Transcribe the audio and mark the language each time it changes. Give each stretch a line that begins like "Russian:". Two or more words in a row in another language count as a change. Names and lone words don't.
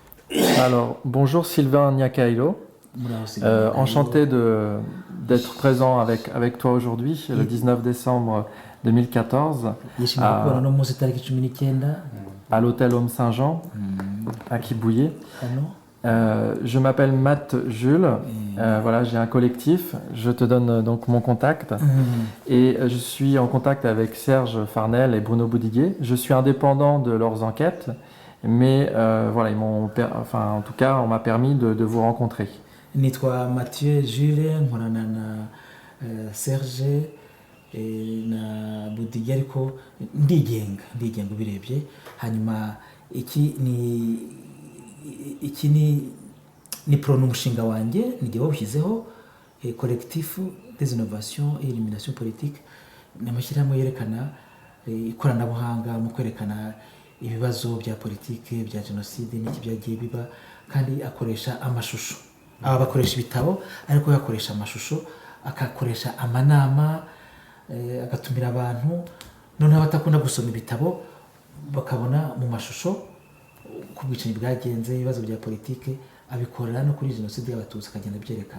French: Alors, bonjour Sylvain Niakailo. Enchanté d'être présent avec toi aujourd'hui, le 19 décembre 2014,
Kinyarwanda: yishimiye kubona no munsi tariki 19
French: à l'hôtel Homme Saint-Jean, à Quibouillet.
Kinyarwanda: hano.
French: Je m'appelle Matt Jules, voilà, j'ai un collectif, je te donne donc mon contact. Et je suis en contact avec Serge Farnel et Bruno Boudiguet. Je suis indépendant de leurs enquêtes, mais voilà, en tout cas, on m'a permis de vous rencontrer.
Kinyarwanda: Nitwa Mathieu Jules, nkorana na Serge na Budige, ariko ndigenga ubirebye. Hanyuma iki ni prono umushinga wanjye nijye wawushyizeho,
French: collectif des innovations et élimination politique.
Kinyarwanda: Ni amashyirahamwe yerekana ikoranabuhanga mu kwerekana ibibazo bya politike bya jenoside n'iki byagiye biba, kandi akoresha amashusho. Aba bakoresha ibitabo ariko yakoresha amashusho, akakoresha amanama, agatumira abantu noneho batakunda gusoma ibitabo bakabona mu mashusho ku bwicanyi bwagenze, ibibazo bya politike, abikorera no kuri jenoside y'Abatutsi akagenda byerekana.